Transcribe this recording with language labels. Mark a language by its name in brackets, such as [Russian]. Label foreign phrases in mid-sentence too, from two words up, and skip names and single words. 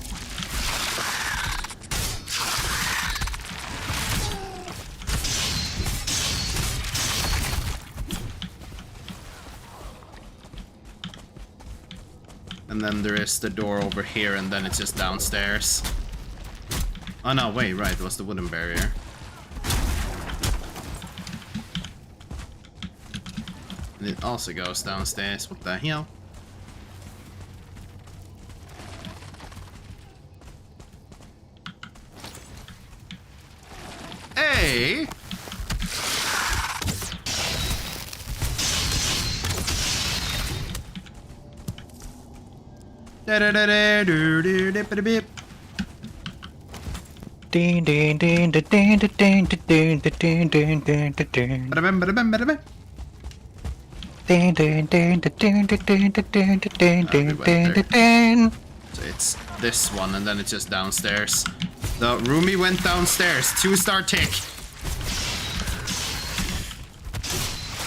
[English] And then there is the door over here, and then it's just downstairs. Oh no, wait, right, it was the wooden barrier. And it also goes downstairs, what the hell? Hey! Ding ding ding ding ding ding ding ding ding ding ding ding. Ba-da-bam, ba-da-bam, ba-da-bam. Ding ding ding ding ding ding ding ding ding ding ding. So it's this one, and then it's just downstairs. The Rumi went downstairs. 2-star tick.